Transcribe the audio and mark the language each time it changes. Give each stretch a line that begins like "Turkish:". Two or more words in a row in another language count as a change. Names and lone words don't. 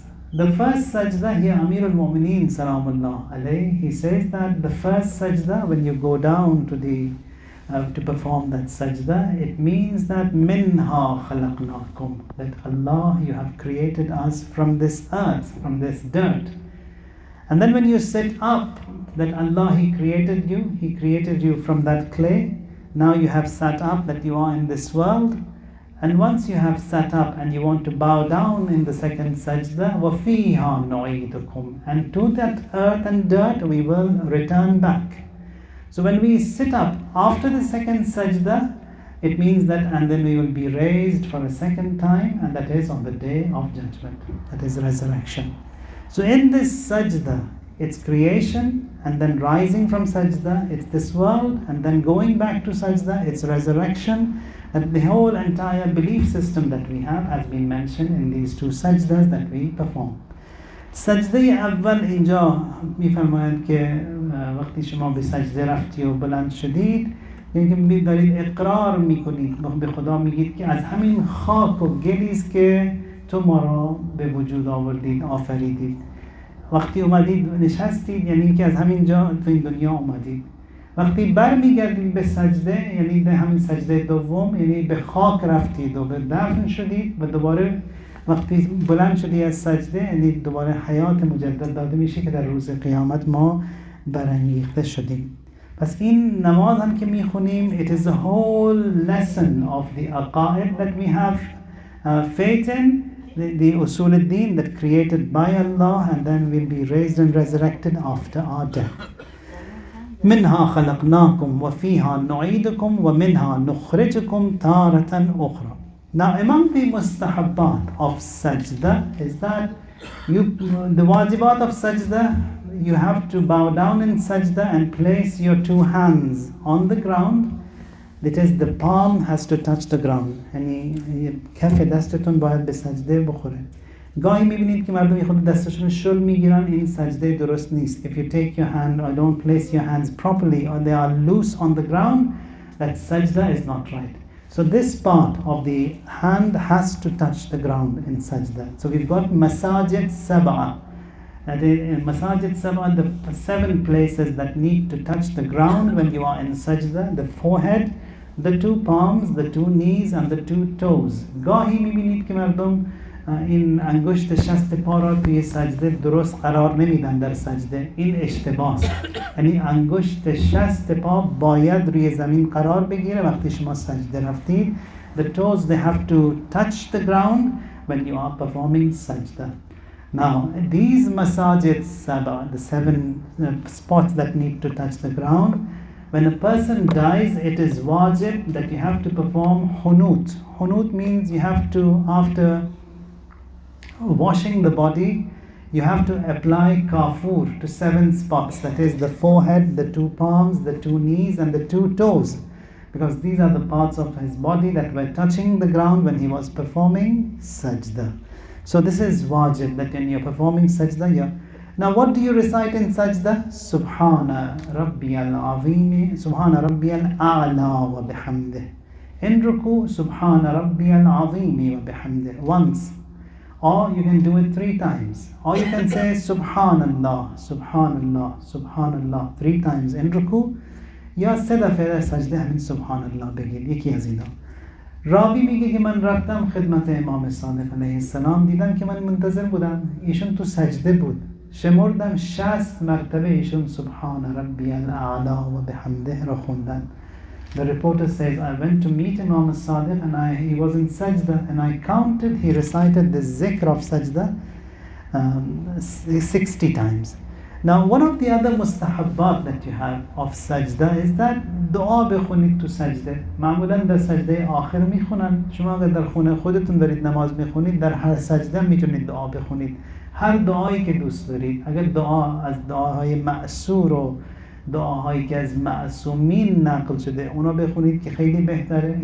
English: The first sajda here,
Arabic: أمير المؤمنين سلام الله عليه,
English: he says that the first sajda, when you go down to the to perform that sajda, it means that
Arabic: منها خلقناكم,
English: that Allah, you have created us from this earth, from this dirt. And then when you sit up, that Allah, He created you from that clay. Now you have sat up, that you are in this world. And once you have sat up and you want to bow down in the second sajda,
Arabic: وَفِيهَا نُعِيدُكُمْ,
English: and to that earth and dirt we will return back. So when we sit up after the second sajda, it means that, and then we will be raised for a second time, and that is on the day of judgment, that is resurrection. So in this sajda, it's creation, and then rising from sajda, it's this world, and then going back to sajda, it's resurrection. And the whole entire belief system that we have has been mentioned in these two sajdas that we perform.
Persian: سجده اول اینجا میفرمایند که وقتی شما به سجده رفتی و بلند شدید، یعنی دارید اقرار میکنید، به خدا میگید که از همین خاک و گلیست که تو ما را به وجود آوردید، آفریدید. وقتی اومدید نشستید، یعنی که از همین جا تو این دنیا اومدید. وقتی برمیگردید به سجده، یعنی به همین سجده دوم، یعنی به خاک رفتید و به دفن شدید و دوباره وقتی بلند شدی از سجده، یعنی دوباره حیات مجدد داده میشه که در روز قیامت ما برانگیخته شدیم. پس این نماز هم که میخونیم،
English: it is a whole lesson of the aqaid that we have faith in, the
Arabic: أصول الدين
English: that created by Allah, and then we'll be raised and resurrected after our death.
Arabic: منها خلقناكم وفيها نعيدكم ومنها نخرجكم تارة أخرى.
English: Now, among the mustahabbat of sajda is that the wajibat of sajda, you have to bow down in sajda and place your two hands on the ground. That is, the palm has to touch the ground.
Persian: یعنی کف دستتون باید به سجده بخوره. گاهی میبینید که مردم خود دستشون شل میگیرن، این سجده درست نیست.
English: If you take your hand or don't place your hands properly or they are loose on the ground, that sajda is not right. So this part of the hand has to touch the ground in sajda. So we've got
Arabic: مساجد سبعة.
English: That is,
Arabic: مساجد سبعة,
English: the 7 places that need to touch the ground when you are in sajda: the forehead, the 2 palms, the 2 knees and the 2 toes.
Persian: گاهی میبینید که مردم این انگشت شست پا را توی سجده درست قرار نمیدن در سجده. این اشتباه است. یعنی انگشت شست پا باید روی زمین قرار بگیره وقتی شما سجده رفتید.
English: The toes, they have to touch the ground when you are performing sajda. Now, these
Arabic: مساجد سبعة,
English: the 7 spots that need to touch the ground, when a person dies, it is wajib that you have to perform hunut. Hunut means you have to, after washing the body, you have to apply kafur to 7 spots. That is the forehead, the 2 palms, the 2 knees and the 2 toes. Because these are the parts of his body that were touching the ground when he was performing sajda. So this is wajib, that when you're performing sajda, Now what do you recite in sajda?
Arabic: سبحان ربي العظيم، سبحان ربي الأعلى وبحمده. In Rukoo, سبحان ربي العظيم وبحمده.
English: Once. Or you can do it 3 times. Or you can say
Arabic: سبحان الله، سبحان الله، سبحان الله
English: 3 times in Rukoo.
Persian: یا 3 دفعه در سجده همین سبحان الله بگید. یکی از اینا. راوی میگه که من رفتم خدمت امام صادق
Arabic: علیه السلام،
Persian: دیدم که من منتظر بودم، ایشون تو سجده بود، شمردم 60 مرتبه ایشون
Arabic: سبحان ربی الاعلا و بحمده
Persian: را خوندن.
English: The reporter says, I went to meet Imam Sadiq and he was in sajda and I counted, he recited the zikr of sajda 60 times. Now one of the other mustahabbat that you have of sajda is that
Persian: دعا بخونید تو سجده. معمولا در سجده آخر میخونن. شما اگر در خونه خودتون دارید نماز میخونید، در هر سجده میتونید دعا بخونید، هر دعایی که دوست دارید. اگر دعا از دعاهای معصور و دعاهایی که از معصومین نقل شده اونا بخونید که خیلی بهتره.